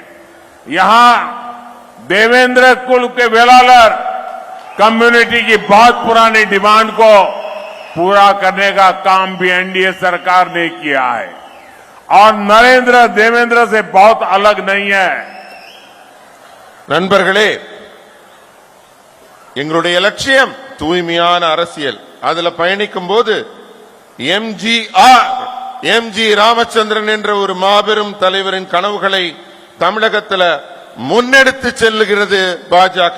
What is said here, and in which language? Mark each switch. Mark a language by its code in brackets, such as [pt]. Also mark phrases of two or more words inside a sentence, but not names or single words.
[hi] यहां देवेंद्र कुल के वेलालर कम्युनिटी की बहुत पुरानी डिमांड को पूरा करने का काम भी एनडीए सरकार ने किया है और नरेंद्र देवेंद्र से बहुत अलग नहीं है। [ta] நண்பர்களே, எங்களுடைய லட்சியம் தூய்மையான அரசியல். அதுல பயணிக்கும் போது எம்ஜி ராமச்சந்திரன் என்ற ஒரு மாபெரும் தலைவரின் கனவுகளை தமிழகத்தில் முன்னெடுத்து செல்லுகிறது பாஜக.